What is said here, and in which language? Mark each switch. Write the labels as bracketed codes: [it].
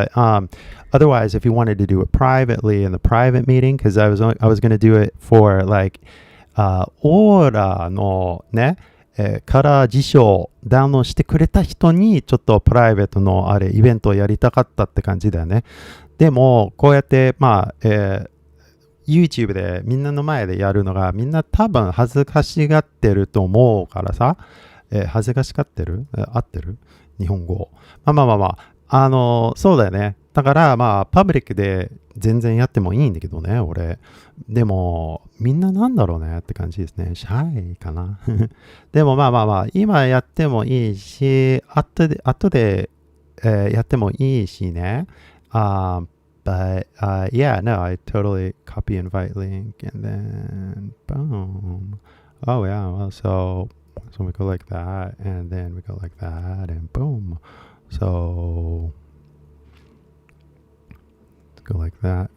[en] But otherwise, if you wanted to do it privately in the private meeting, because I was going to do it for like Aura no ne [ja] から辞書をダウンロードしてくれた人にちょっとプライベートのイベントをやりたかったって感じだよね。でもこうやってYouTube でみんなの前でやるのがみんな多分恥ずかしがってると思うからさ、恥ずかしがってる合ってる日本語。そうだよね。だからまあ、パブリックで全然やってもいいんだけどね、俺。でも、みんななんだろうねって感じですね。シャイかな。でも今やってもいいし、後で、やってもいいしね。 [en] But yeah, no, I totally copy invite link and then boom. Oh yeah, well, so we go like that and then we go like that and boom. So let's go like that.